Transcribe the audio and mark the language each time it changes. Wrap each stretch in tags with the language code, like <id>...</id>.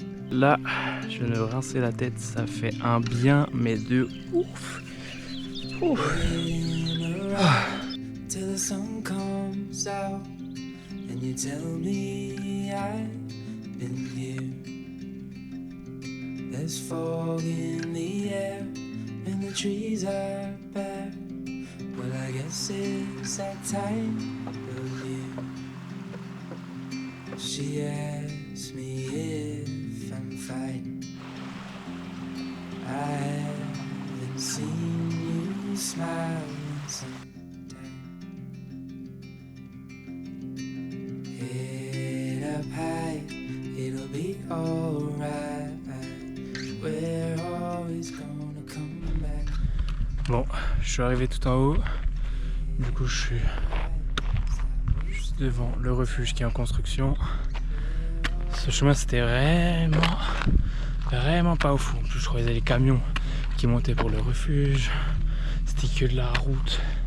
<fr>Là, je viens de rincer la tête, ça fait un bien, mais de ouf. Ouf. Ah.</fr> <en>Till the sun comes out and you tell me I've been here. There's fog in the air and the trees are bare. Well, I guess it's that time of year. She asks me if I'm fine. I haven't seen you smile in some time. Head up high, it'll be alright. We're always gonna come back.</en> <fr>Bon, je suis arrivé tout en haut. Du coup, je suis juste devant le refuge qui est en construction. Ce chemin, c'était vraiment pas au fond. En plus, je croisais les camions qui montaient pour le refuge. C'était que de la route.</fr>